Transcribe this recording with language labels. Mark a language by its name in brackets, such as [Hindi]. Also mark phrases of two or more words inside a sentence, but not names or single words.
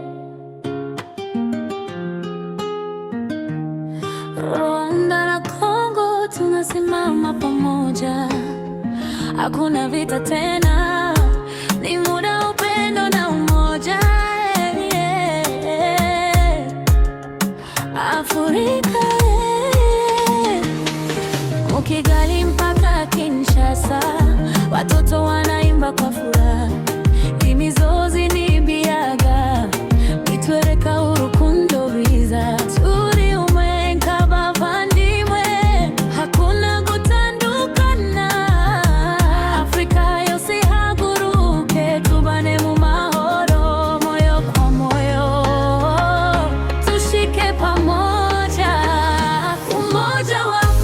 [Swahili] Rwanda na Kongo tunasimama pamoja, hakuna vita tena, ni muda wa upendo na umoja. Afrika Kigali mpaka Kinshasa, watoto wanaimba kwa furaha, [Kinyarwanda] imizozi ni biaga, bitwereka urukundo rwiza, turi umwe nk'abavandimwe, hakuna gutandukana. Afrika yose haguruke, tubane mu mahoro, [Swahili] moyo kwa moyo, tushike pamoja, umoja wa